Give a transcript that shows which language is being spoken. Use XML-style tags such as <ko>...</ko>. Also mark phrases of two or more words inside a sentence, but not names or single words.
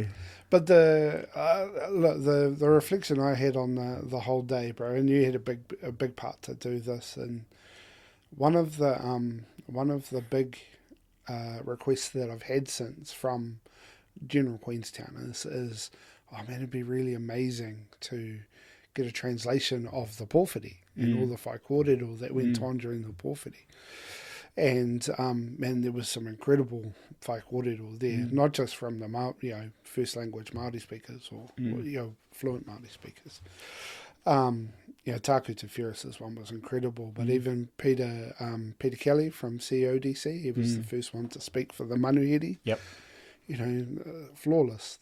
<en>But the reflection I had on the whole day, bro, and you had a big part to do this, and one of the big requests that I've had since from General Queenstown is it'd be really amazing to get a translation of the pōwhiri and all the</en> <mi>whai kōrero</mi> <en>that went on during the pōwhiri. And there was some incredible</en> <mi>whai kōrero</mi> <en>there, not just from the first language Māori speakers or fluent Māori speakers. Taku Te Ferris's one was incredible, but even Peter Kelly from QLDC, he was the first one to speak for the Manuhiri. Yep. Flawless.</en>